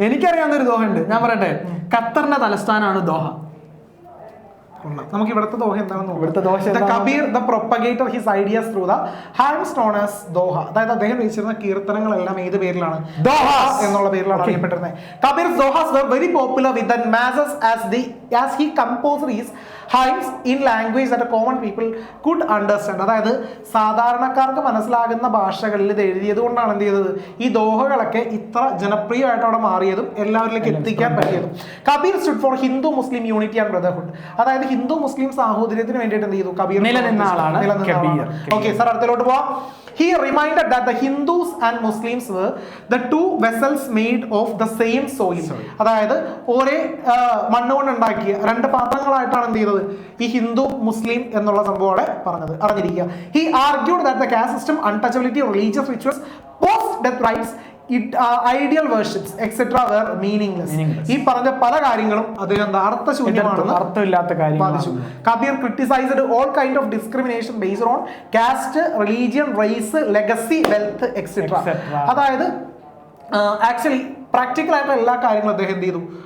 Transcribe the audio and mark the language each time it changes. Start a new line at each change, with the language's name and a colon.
Malayalam: എനിക്കറിയാവുന്ന ഒരു ദോഹ ഉണ്ട്, ഞാൻ പറയട്ടെ. ഖത്തറിന്റെ തലസ്ഥാനമാണ് ദോഹ. നമുക്ക് ഇവിടുത്തെ ദോഹ എന്താണെന്ന് ഇവിടുത്തെ dosa.
English: Kabir the propagator his ideas through the hymns known as doha.
Malayalam: അതായത് അദ്ദേഹം രചിച്ചിരുന്ന കീർത്തനങ്ങളെല്ലാം ഏത് പേരിലാണ്? ദോഹ എന്നുള്ള പേരിലാണ് അറിയപ്പെട്ടിരുന്നത്.
English: Kabir's dohas were very popular with the masses as he composed his hymns in language that common people could understand.
Malayalam: അതായത് സാധാരണക്കാർക്ക് മനസ്സിലാകുന്ന ഭാഷകളിൽ ഇത് എഴുതിയത് കൊണ്ടാണ് എന്ത് ചെയ്തത്? ഈ ദോഹകളൊക്കെ ഇത്ര ജനപ്രിയമായിട്ട് അവിടെ മാറിയതും എല്ലാവരിലേക്ക് എത്തിക്കാൻ പറ്റിയതും.
English: Kabir stood for Hindu Muslim unity and brotherhood.
Malayalam: അതായത് ഹിന്ദു മുസ്ലിം സാഹോദര്യത്തിന് വേണ്ടിയിട്ട് എന്ത് ചെയ്തു? കബീർ നിലനിന്ന ആളാണ്. ഓക്കെ സാർ, അടുത്തിലോട്ട് പോവാം.
English: He reminded that the Hindus and Muslims were the two vessels made of the same soil.
Malayalam: അതായത് ഒരേ മണ്ണുകൊണ്ട് ഉണ്ടാക്കിയ രണ്ട് പാത്രങ്ങളായിട്ടാണ് എന്ത് ചെയ്തത്? ഈ ഹിന്ദു മുസ്ലിം എന്നുള്ള സംഭവം പറഞ്ഞത് അറിഞ്ഞിരിക്കുക.
English: He argued that the caste system, untouchability, religious rituals, post-death rites, idol worships etcetera were meaningless.
Malayalam: ഈ പറഞ്ഞ പല കാര്യങ്ങളും അദ്ദേഹം അർത്ഥശൂന്യമാണെന്ന്, അർത്ഥമില്ലാത്ത കാര്യം ബാധിച്ചു.
English: Kabir criticised all kind of discrimination based on caste, religion, race, legacy, wealth etcetera.
Malayalam: അതായത് ആക്ച്വലി പ്രാക്ടിക്കൽ ആയിട്ടുള്ള എല്ലാ കാര്യങ്ങളും അദ്ദേഹം എന്ത് ചെയ്തു?